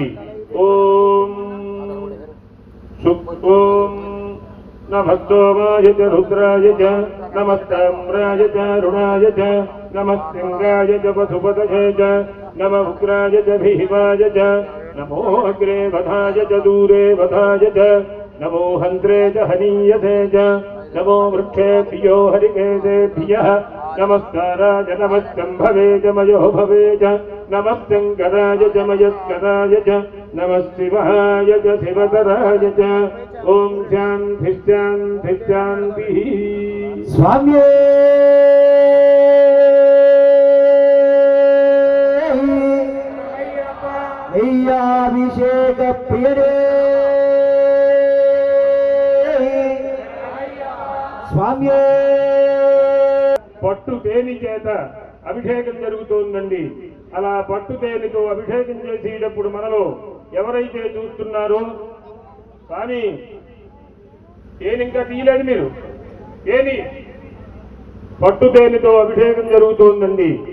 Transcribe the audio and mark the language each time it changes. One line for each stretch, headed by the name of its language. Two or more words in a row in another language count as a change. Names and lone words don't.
Sanskrit: ఓం ఓం నమస్తోమాయ చ రుద్రాయ చ నమస్తామ్రాయ చ రుణాయ చ నమస్సింగాయ చ పశుపతయే చ నమ ఉగ్రాయ చ భీమాయ చ నమో అగ్రే వధాయ చ దూరే వధాయ చ నమో హంత్రే చ హనీయసే చ नमो वृक्षेभ्यो हरिकेशेभ्यः नमस्काराय नमश्शम्भवे च मयो भवे च नमस्शङ्कराय च मयस्कराय च नमः शिवाय च शिवतराय च ओम शांति शांति शांति।
Tamil: சுவாமியே நெய்யபிஷேக பிரியரே சுவாமியே
Telugu: పట్టు తేనె చేత అభిషేకం జరుగుతోందండి. అలా పట్టు తేనెతో అభిషేకం చేసేటప్పుడు మనలో ఎవరైతే చూస్తున్నారో కానీ తేనె ఇంకా తీయలేదు మీరు తేనె పట్టు తేనెతో అభిషేకం జరుగుతోందండి.